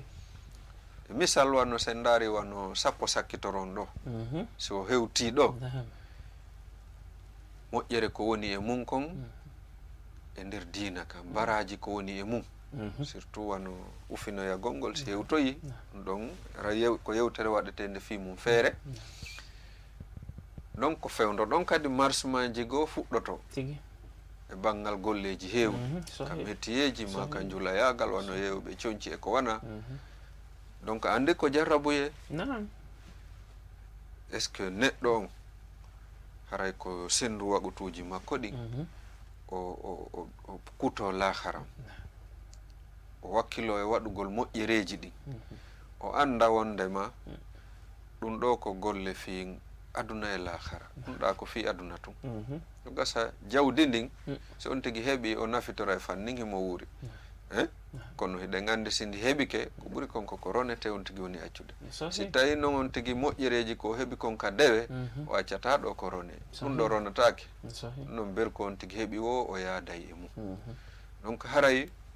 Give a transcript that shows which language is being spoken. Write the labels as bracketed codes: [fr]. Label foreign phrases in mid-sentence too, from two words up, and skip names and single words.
[ff] misal wano sen daari wano sappo sakkitoron ɗo so hewti ɗo moƴƴere ko woni e mum kon e nder diina kam baraji ko woni e mum surtout wano ufinoya gongol si hewtoyi ɗon ko yewtere waɗete nde fi mum feere. donc ko fewndo ɗon kadi marsemaji goo fuɗɗoto e banggal golleji heewɗi ka métier ji ma ka julayagal wano yewɓe coñci e ko wana. donc andi ko jarrabuye [fr] est ce que [ff] neɗɗo on haray ko sendu waɓutuji makko ɗin o kuto laharam. o wakkilo e waɗugol moƴƴereji ɗin o anda wondema ɗum ɗo ko golle fi aduna e lahara ɗum ɗa ko fi aduna tun ɗum gasa jawdi ndin so on tigi heeɓi o nafitora e fannin himo wuuri kono hiɗen andi sindi heeɓike ko ɓuri kon koko ronete on tigi woni accude si tawi noon on tigi moƴƴereji ko heeɓi kon ka dewe o accata ɗo ko rone ɗum ɗo ronatake noon berko on tigi heeɓi o yaaday e mum donc haray